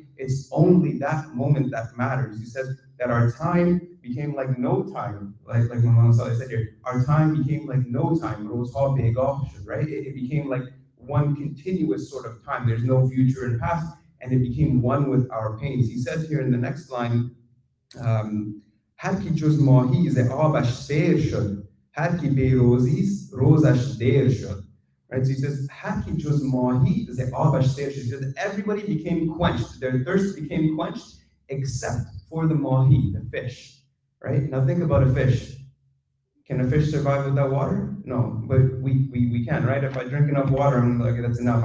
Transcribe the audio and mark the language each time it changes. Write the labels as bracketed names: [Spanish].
[English] It's only that moment that matters. He says that our time became like no time, like Mawlana said here, our time became like no time, right? It became like one continuous sort of time. There's no future and past, and it became one with our pains. He says here in the next line, [Persian] هر کی جز ماهی ز آبش سیر شد هر کی بی روزیست روزش دیر شد. [English] Right? So he says, [Persian] هر کی جز ماهی ز آبش سیر شد. [English] He says, everybody became quenched. Their thirst became quenched except for the mahi, the fish. Right? Now think about a fish. Can a fish survive without water? No, but we can, right? If I drink enough water, I'm like, that's enough.